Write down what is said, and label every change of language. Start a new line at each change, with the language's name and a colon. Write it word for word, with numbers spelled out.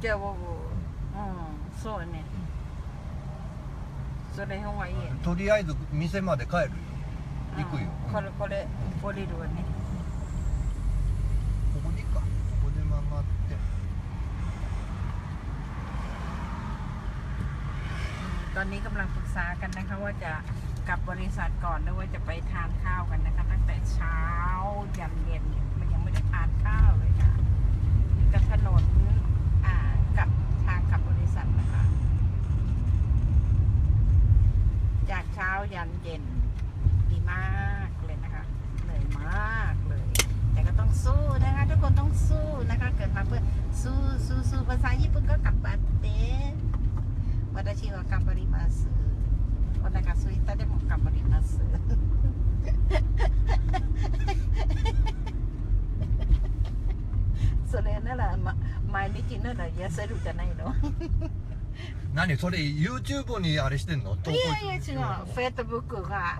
Japanese: じゃあ僕、うん、そうね、それの方がいい。とりあえず店まで帰るよ、うん、行くよ、これこれ降りるわね。ここにか、ここで曲がって、
Thai: ตอนนี้กำลังปรึกษากันนะคะว่าจะกลับบริษัทก่อนหรือว่าจะไปทานข้าวกันนะคะตั้งแต่เช้ายันเย็นมันยังไม่ได้ทานข้าวเลยค่ะกับถนนอ่ากับทางกลับบริษัทนะคะ จากเช้ายันเย็นดีมากเลยนะคะเหนื่อยมากเลยแต่ก็ต้องสู้นะคะทุกคนต้องสู้นะคะเกิดมาเพื่อสู้สู้สู้ภาษาญี่ปุ่นก็กลับมาเต้
Japanese: 私は頑張ります。お腹空いたでも頑張ります。それなら、ま、毎日なら痩せるじゃないの？何それ YouTube にあれしてんの？いやいや違う。Facebook が、